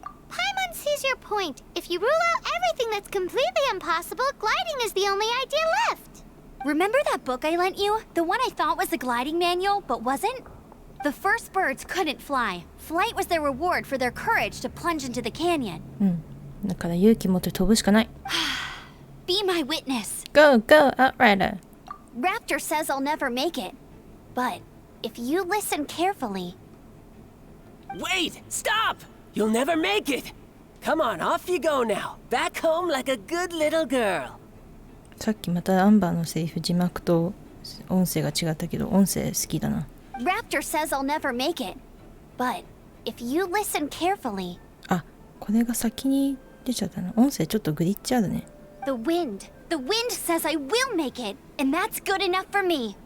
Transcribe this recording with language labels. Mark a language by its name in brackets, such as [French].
[English] Paimon sees your point. If you rule out everything that's completely impossible, gliding is the only idea left. Remember that book I lent you? The one I thought was the gliding manual, but wasn't? The first birds couldn't fly. Flight was their reward for their courage to plunge into the canyon. [Japanese] だから勇気持って飛ぶしかない。 [English] Be my witness. Go, go, Outrider! Raptor says I'll never make it. But if you listen carefully... Wait! Stop! You'll never make it! Come on, off you go now. Back home like a good little girl. [Japanese] さっきまたアンバーのセリフ字幕と音声が違ったけど音声好きだな。 [English] Raptor says I'll never make it. But if you listen carefully... [Japanese] あ、これが先に出ちゃったの。音声ちょっとグリッチあるね。 [English] The wind says I will make it. And that's good enough for me.